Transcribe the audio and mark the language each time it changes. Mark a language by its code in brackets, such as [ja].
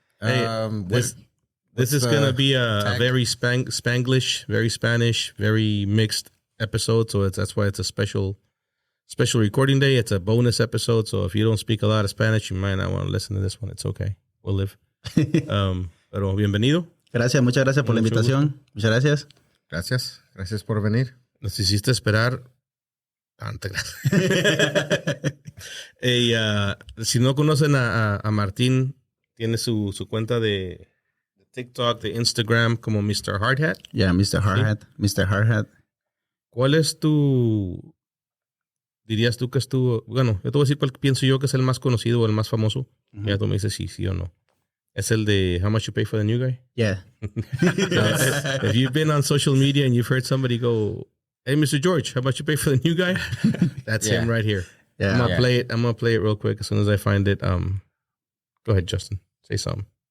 [en] Hey, this is going to be a very Spanglish, very Spanish, very mixed episode. So that's why it's a special recording day. It's a bonus episode. So if you don't speak a lot of Spanish, you might not want to listen to this one. It's okay. We'll live. [es] Pero bienvenido. Gracias, muchas gracias por la Mucho invitación. Muchas gracias. Gracias. Gracias por venir. Nos hiciste esperar. Hey, si no conocen a Martín, tiene su cuenta de TikTok, de Instagram como Mr. [en] Hardhat. Yeah, Mr. Hardhat. Mr. Hardhat. [es] ¿Cuál es dirías tú que es bueno, yo te voy a decir cuál pienso yo que es el más conocido o el más famoso. Ya tú me dices sí o no. Es el de [en] How Much You Pay for the New Guy. Yeah. If you've been on social media and you've heard somebody go, hey, Mr. George, how much you pay for the new guy? That's him right here. Yeah. I'm gonna play it real quick as soon as I find it. Go ahead, Justin. Say something.